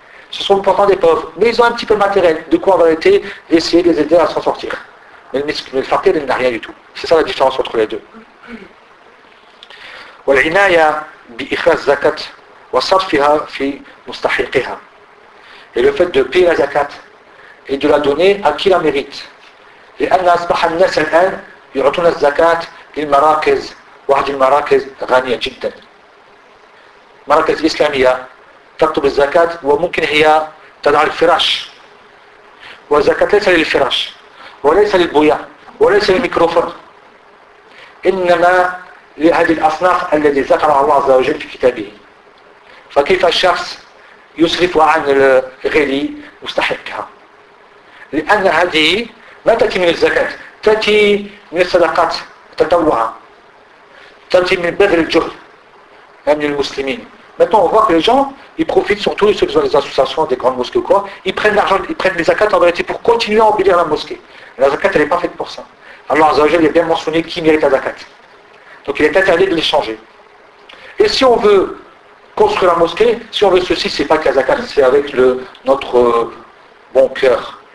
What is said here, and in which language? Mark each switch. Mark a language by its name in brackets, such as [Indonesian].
[French] Ce sont pourtant des pauvres, mais ils ont un petit peu de matériel, de quoi en vérité essayer de les aider à s'en sortir. Mais le fakir, il n'a rien du tout. C'est ça la différence entre les deux. Et le fait de payer la zakat et de la donner à qui la mérite. [Arabic] لأن أصبح الناس الآن يعطون الزكاة للمراكز واحد المراكز غنية جدا مراكز إسلامية تكتب الزكاة وممكن هي تضع الفراش والزكاة ليس للفراش وليس للبوية وليس للميكروفون إنما لهذه الأصناف التي ذكر الله عز وجل في كتابه فكيف الشخص يصرف عن غيري مستحقها لأن هذه ما تأتي من الزكاة تأتي من الصدقات تطوعا تأتي من بذل الجهد من المسلمين [French] Maintenant, on voit que les gens, ils profitent surtout de ceux qui sont des associations, des grandes mosquées ou quoi. Ils prennent l'argent, ils prennent les zakat en vérité pour continuer à embellir la mosquée. La zakat, elle n'est pas faite pour ça. Alors, Azzawajal, il est bien mentionné qui mérite la zakat. Donc, il est interdit de l'échanger. Et si on veut construire la mosquée, si on veut ceci, ce n'est pas que la zakat, c'est avec notre bon cœur.